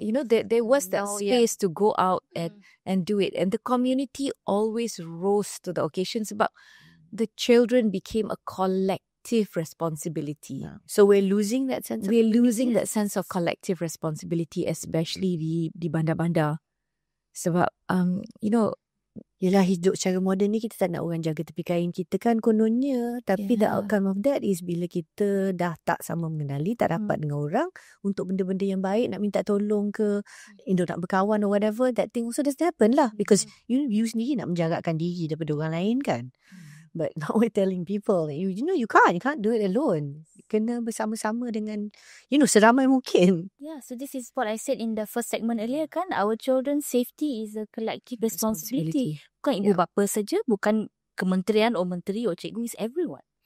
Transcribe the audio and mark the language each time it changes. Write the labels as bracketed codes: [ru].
[en] You know, there was that space to go out and do it, and the community always rose to the occasion sebab the children became a collective responsibility. So we're losing that sense of collective responsibility, especially di bandar-bandar. Sebab you know, [ms] yelah, hidup secara moden ni kita tak nak orang jaga tepi kain kita kan kononnya. Tapi the [en] Yeah. [ms] outcome of that is bila kita dah tak sama mengenali, tak rapat dengan orang untuk benda-benda yang baik, nak minta tolong ke, nak berkawan or whatever, that thing also doesn't happen lah. Because you sendiri nak menjarakkan diri daripada orang lain kan. [en] But now we're telling people that you can't do it alone. [ms] Kena bersama-sama dengan seramai mungkin. [en] Yeah, so this is what I said in the first segment earlier kan. Our children's safety is a collective responsibility. [ms] Bukan ibu bapa saja, bukan kementerian or menteri or cikgu, is everyone.